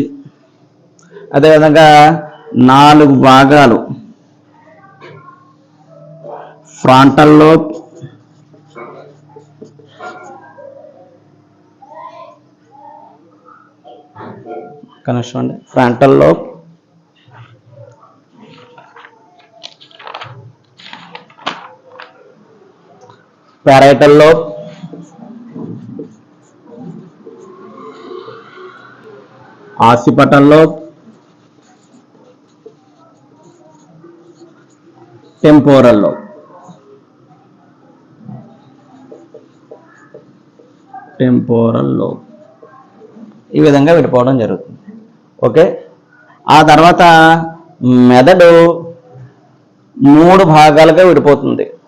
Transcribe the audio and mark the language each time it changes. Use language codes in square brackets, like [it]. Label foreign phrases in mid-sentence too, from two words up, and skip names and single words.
[te] అదేవిధంగా 4 భాగాలు, [en] frontal lobe, connection, frontal lobe, parietal lobe, occipital lobe, temporal lobe. [te] ఈ విధంగా విడిపోవడం జరుగుతుంది. ఓకే, ఆ తర్వాత మెదడు 3 భాగాలుగా విడిపోతుంది.